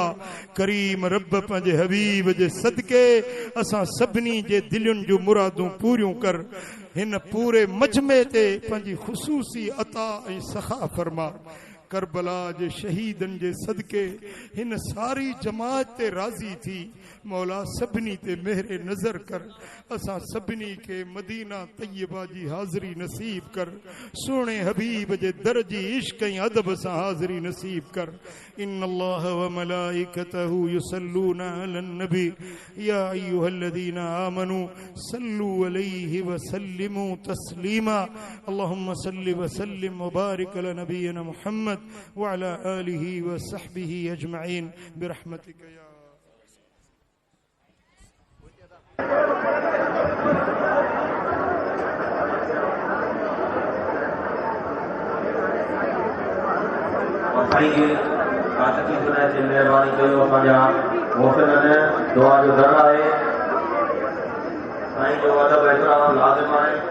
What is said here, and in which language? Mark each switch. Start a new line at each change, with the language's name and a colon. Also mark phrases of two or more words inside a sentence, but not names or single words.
Sindhi: करीम रब पंहिंजे हबीब जे सदके असां सभिनी जे दिलयुनि जूं मुरादूं पूरियूं कर। हिन पूरे मजमे ते पंहिंजी ख़ुसूसी अता ऐं सखा फरमा। करबला जे शहीदन जे सदके हिन सारी जमात ते राज़ी थी। मौला सभिनी ते मेहर नज़र कर, असां सभिनी के मदीना तय्यबा जी हाज़री नसीब कर। सोने हबीब जे दर जी इश्क ऐं अदब सां हाज़री नसीब कर।
Arabic: إن الله وملائكته يصلون على النبي يا أيها الذين آمنوا صلوا عليه وسلموا تسليما. اللهم صل وسلم وبارك على نبينا محمد وعلى آله وصحبه أجمعين برحمتك يا.
Sindhi: साईं जी तकलीफ़ न अचे महिरबानी कयो। असांजा मोहसिन दुआ जो दर आहे, साईं जो अदब एतिराम लाज़िम आहे।